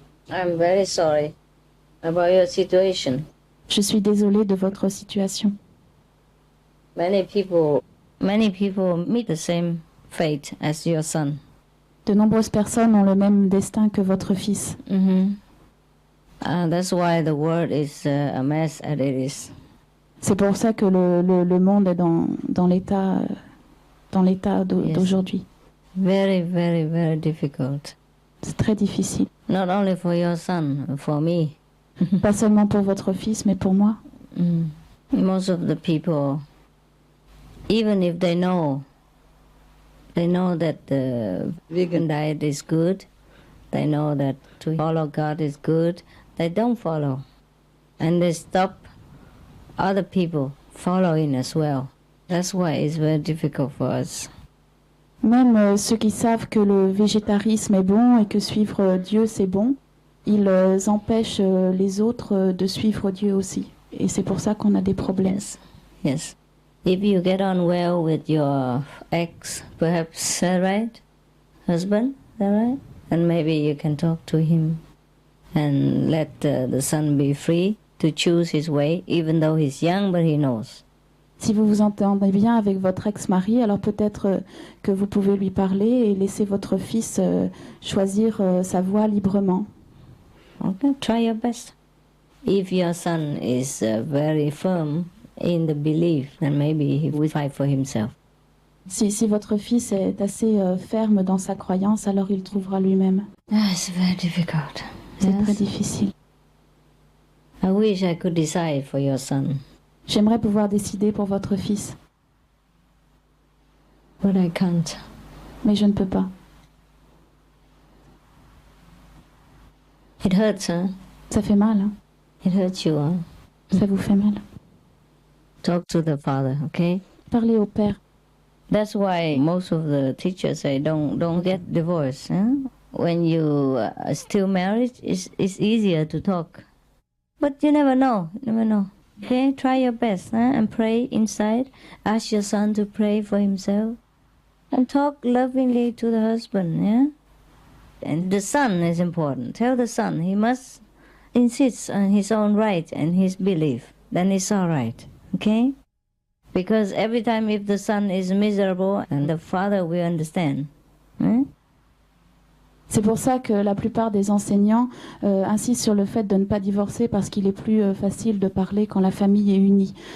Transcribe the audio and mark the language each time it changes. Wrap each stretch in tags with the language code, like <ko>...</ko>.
<en>I'm very sorry about your situation.</en> <fr>Je suis désolée de votre situation.</fr> <en>Many people meet the same fate as your son.</en> <fr>De nombreuses personnes ont le même destin que votre fils.</fr> <en>That's why the world is a mess as it is.</en> <fr>C'est pour ça que le monde est dans l'état d'aujourd'hui.</fr> <en>Very, very, very difficult.</en> <fr>C'est très difficile.</fr> <en>Not only for your son, for me.</en> <fr>Pas seulement pour votre fils, mais pour moi.</fr> <en>Most of the people, even if they know that the vegan diet is good, they know that to follow God is good, they don't follow. And they stop other people following as well. That's why it's very difficult for us.</en> <fr>Même ceux qui savent que le végétarisme est bon et que suivre Dieu c'est bon, ils empêchent les autres de suivre Dieu aussi. Et c'est pour ça qu'on a des problèmes.</fr> <en>Yes. If you get on well with your ex, perhaps, right? Husband, right? And maybe you can talk to him and let the son be free to choose his way, even though he's young, but he knows.</en> <fr>Si vous vous entendez bien avec votre ex-mari, alors peut-être que vous pouvez lui parler et laisser votre fils choisir sa voie librement.</fr> <en>Okay, try your best. If your son is very firm in the belief, then maybe he will fight for himself.</en> <fr>Si votre fils est assez ferme dans sa croyance, alors il trouvera lui-même.</fr> <en>It's very difficult.</en> <fr>C'est très difficile.</fr> <en>I wish I could decide for your son.</en> <fr>J'aimerais pouvoir décider pour votre fils.</fr> <en>But I can't.</en> <fr>Mais je ne peux pas.</fr> <en>It hurts, huh?</en> <fr>Ça fait mal. Hein?</fr> <en>It hurts you, huh?</en> <fr>Ça vous fait mal.</fr> <en>Talk to the father, okay?</en> <fr>Parlez au père.</fr> <en>That's why most of the teachers say don't get divorced. Huh? When you are still married, it's easier to talk. But you never know. Okay, try your best and pray inside. Ask your son to pray for himself. And talk lovingly to the husband, yeah? And the son is important. Tell the son he must insist on his own right and his belief. Then it's all right, okay? Because every time if the son is miserable, and the father will understand.</en> <fr>C'est pour ça que la plupart des enseignants insistent sur le fait de ne pas divorcer parce qu'il est plus facile de parler quand la famille est unie.</fr>